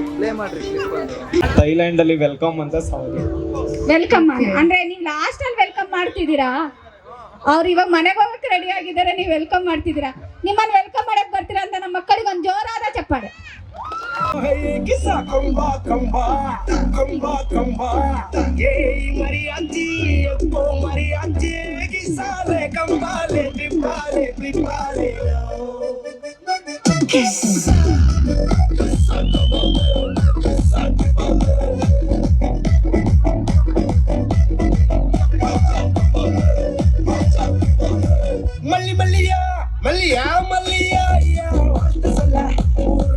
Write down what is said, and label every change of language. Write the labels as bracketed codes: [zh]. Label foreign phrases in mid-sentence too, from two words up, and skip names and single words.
[kn] ಥೈಲ್ಯಾಂಡ್ ಅಲ್ಲಿ ವೆಲ್ಕಮ್ ಅಂತ ಸಾಂಗ್. ವೆಲ್ಕಮ್ ಅಂದ್ರೆ ನೀವು ಲಾಸ್ಟ್ ಅಲ್ಲಿ ವೆಲ್ಕಮ್ ಮಾಡ್ತಿದ್ದೀರಾ, ಅವ್ರು ಇವಾಗ ಮನೆಗೆ ಹೋಗಕ್ಕೆ ರೆಡಿ ಆಗಿದ್ದಾರೆ, ನೀವು ವೆಲ್ಕಮ್ ಮಾಡ್ತಿದ್ದೀರಾ. ನಿಮ್ಮನ್ನ ವೆಲ್ಕಮ್ ಮಾಡಕ್ ಬರ್ತೀರಾ ಅಂತ ನಮ್ಮ ಮಕ್ಕಳಿಗೆ ಒಂದು ಜೋರಾದ ಚಪ್ಪಾಳೆ. ಕಿಸಾ ಕಂಬಾ ಕಂಬಾ ಕಂಬಾ ಕಂಬಾ ಏ ಮರಿಯಾಜಿ ಎಪ್ಪೋ ಮರಿಯಾಜಿ ಕಿಸಾಲೆ ಕಂಬಾಲೆ ತ್ರಿಪಾಲೆ ತ್ರಿಪಾಲೆ ಕಿಸಾ ಮಲ್ಲಿ ಮಲ್ಲಿಯ ಮಲ್ಲಿಯ ಮಲ್ಲಿಯ ಅಷ್ಟು ಸಲ ಊರ